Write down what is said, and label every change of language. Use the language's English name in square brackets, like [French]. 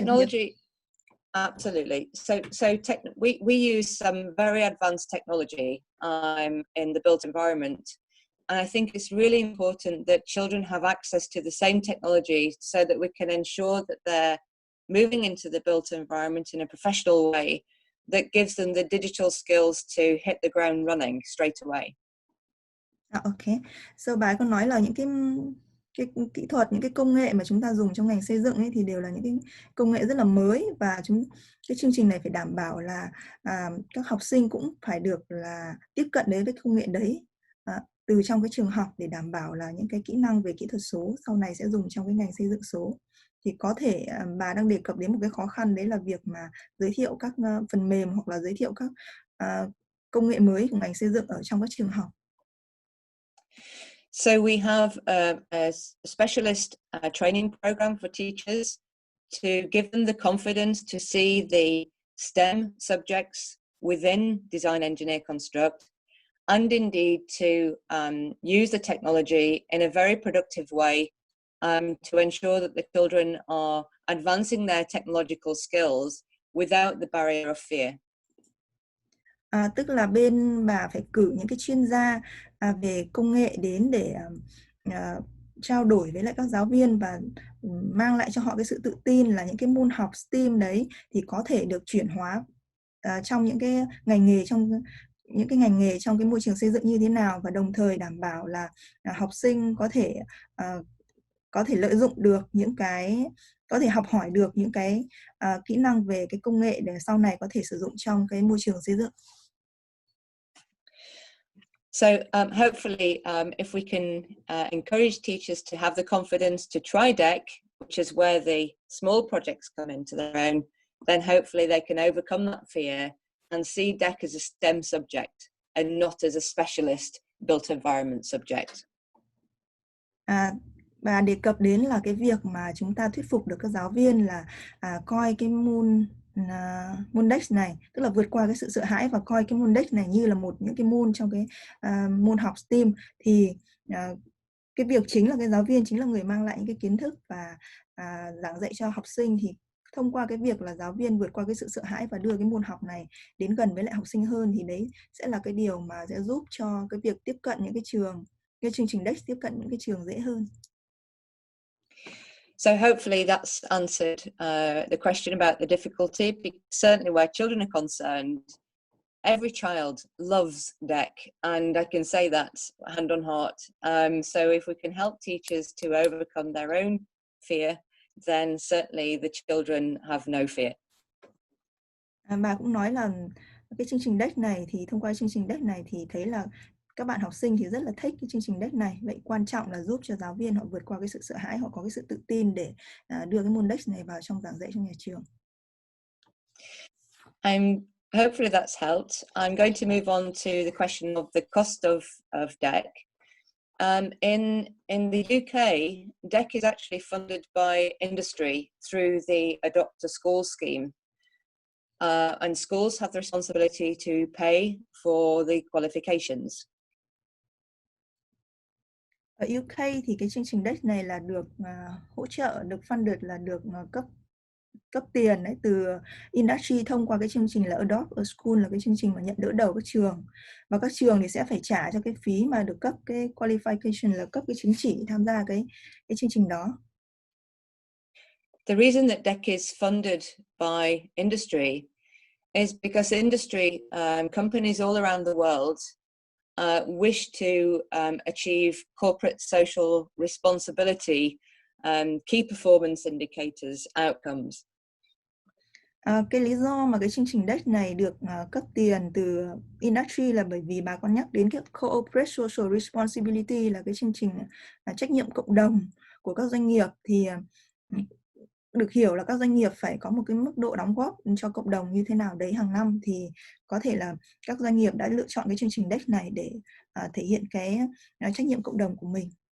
[English] technology, absolutely. We use some very advanced technology in the built environment. And I think it's really important that children have access to the same technology so that we can ensure that they're moving into the built environment in a professional way that gives them the digital skills to hit the ground running straight away. Okay. [Vietnamese] So bà có nói là những cái kỹ thuật, những cái công nghệ mà chúng ta dùng trong ngành xây dựng ấy thì đều là những cái công nghệ rất là mới, và cái chương trình này phải đảm bảo là các học sinh cũng phải được là tiếp cận đến với công nghệ đấy từ trong cái trường học, để đảm bảo là những cái kỹ năng về kỹ thuật số sau này sẽ dùng trong cái ngành xây dựng số. Thì có thể bà đang đề cập đến một cái khó khăn, đấy là việc mà giới thiệu các phần mềm hoặc là giới thiệu các công nghệ mới của ngành xây dựng ở trong các trường học. [English] So we have a specialist training program for teachers to give them the confidence to see the STEM subjects within design, engineer, construct, and indeed to use the technology in a very productive way to ensure that the children are advancing their technological skills without the barrier of fear. [Vietnamese] Tức là bên bà phải cử những cái chuyên gia về công nghệ đến để trao đổi với lại các giáo viên và mang lại cho họ cái sự tự tin là những cái môn học STEAM đấy thì có thể được chuyển hóa trong những cái ngành nghề trong cái môi trường xây dựng như thế nào, và đồng thời đảm bảo là học sinh có thể lợi dụng được có thể học hỏi được những cái kỹ năng về cái công nghệ để sau này có thể sử dụng trong cái môi trường xây dựng. [English] So hopefully, if we can encourage teachers to have the confidence to try DEC, which is where the small projects come into their own, then hopefully they can overcome that fear and see DEC as a STEM subject and not as a specialist built environment subject. [Vietnamese] Bà đề cập đến là cái việc mà chúng ta thuyết phục được các giáo viên là coi cái môn DEC này, tức là vượt qua cái sự sợ hãi và coi cái môn DEC này như là những cái môn trong cái môn học STEAM, thì cái việc chính là cái giáo viên chính là người mang lại những cái kiến thức và giảng dạy cho học sinh. Thì thông qua cái việc là giáo viên vượt qua cái sự sợ hãi và đưa cái môn học này đến gần với lại học sinh hơn, thì đấy sẽ là cái điều mà sẽ giúp cho cái việc tiếp cận những cái chương trình DEC tiếp cận những cái trường dễ hơn. [English] So hopefully that's answered the question about the difficulty, because certainly where children are concerned, every child loves DEC, and I can say that hand on heart. So if we can help teachers to overcome their own fear, then certainly the children have no fear. [Vietnamese] Bà cũng nói là cái chương trình DEC này thì thông qua chương trình DEC này thì thấy là các bạn học sinh thì rất là thích cái chương trình DEC này. Vậy quan trọng là giúp cho giáo viên họ vượt qua cái sự sợ hãi, họ có cái sự tự tin để đưa cái môn DEC này vào trong giảng dạy trong nhà trường. [English] Hopefully that's helped. I'm going to move on to the question of the cost of DEC. In the UK, DEC is actually funded by industry through the Adopt a School scheme. And schools have the responsibility to pay for the qualifications. [Vietnamese] Ở UK thì cái chương trình DEC này là được hỗ trợ, được funded, là được cấp tiền đấy từ industry thông qua cái chương trình là Adopt a School, là cái chương trình mà nhận đỡ đầu các trường, và các trường thì sẽ phải trả cho cái phí mà được cấp cái qualification, là cấp cái chứng chỉ tham gia cái chương trình đó. [English] The reason that DEC is funded by industry is because industry companies all around the world wish to achieve corporate social responsibility, key performance indicators, outcomes. [Vietnamese] Cái lý do mà cái chương trình DEC này được cấp tiền từ industry là bởi vì bà con nhắc đến cái corporate social responsibility, là cái chương trình trách nhiệm cộng đồng của các doanh nghiệp. Thì được hiểu là các doanh nghiệp phải có một cái mức độ đóng góp cho cộng đồng như thế nào đấy hàng năm, thì có thể là các doanh nghiệp đã lựa chọn cái chương trình DEX này để thể hiện cái trách nhiệm cộng đồng của mình.